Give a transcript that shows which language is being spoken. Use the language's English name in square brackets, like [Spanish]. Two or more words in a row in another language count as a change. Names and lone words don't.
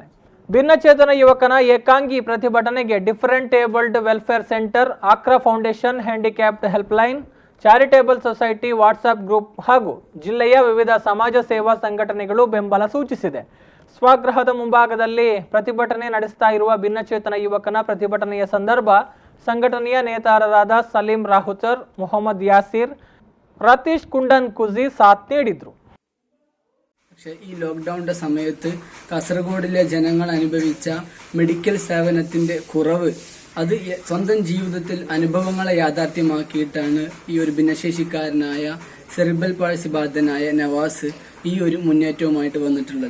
[Kannada] ಭಿನ್ನಚೇತನ ಯುವಕನ ಏಕಾಂಗಿ ಪ್ರತಿಭಟನೆಗೆ ಡಿಫರೆಂಟ್ ಏಬಲ್ಡ್ ವೆಲ್ಫೇರ್ ಸೆಂಟರ್, ಆಕ್ರಾ ಫೌಂಡೇಶನ್, ಹ್ಯಾಂಡಿಕ್ಯಾಪ್ಡ್ ಹೆಲ್ಪ್ಲೈನ್, ಚಾರಿಟೇಬಲ್ ಸೊಸೈಟಿ ವಾಟ್ಸ್ಆಪ್ ಗ್ರೂಪ್ ಹಾಗೂ ಜಿಲ್ಲೆಯ ವಿವಿಧ ಸಮಾಜ ಸೇವಾ ಸಂಘಟನೆಗಳು ಬೆಂಬಲ ಸೂಚಿಸಿದೆ. ಸ್ವಗೃಹದ ಮುಂಭಾಗದಲ್ಲಿ ಪ್ರತಿಭಟನೆ ನಡೆಸ್ತಾ ಇರುವ ಭಿನ್ನಚೇತನ ಯುವಕನ ಪ್ರತಿಭಟನೆಯ ಸಂದರ್ಭ ಸಂಘಟನೆಯ ನೇತಾರರಾದ ಸಲೀಂ ರಾಹುತರ್, ಮೊಹಮ್ಮದ್ ಯಾಸೀರ್, ರತೀಶ್ ಕುಂಡನ್ ಕುಜಿ ಸಾಥ್ ನೀಡಿದ್ರು. [Malayalam] പക്ഷേ ഈ ലോക്ക്ഡൌണിന്റെ സമയത്ത് കാസർഗോഡിലെ ജനങ്ങൾ അനുഭവിച്ച മെഡിക്കൽ സേവനത്തിന്റെ കുറവ് അത് സ്വന്തം ജീവിതത്തിൽ അനുഭവങ്ങളെ യാഥാർത്ഥ്യമാക്കിയിട്ടാണ് ഈ ഒരു ഭിന്നശേഷിക്കാരനായ [English] cerebral palsy [Malayalam] ബാധിതനായ നവാസ് ഈ ഒരു മുന്നേറ്റവുമായിട്ട് വന്നിട്ടുള്ളത്.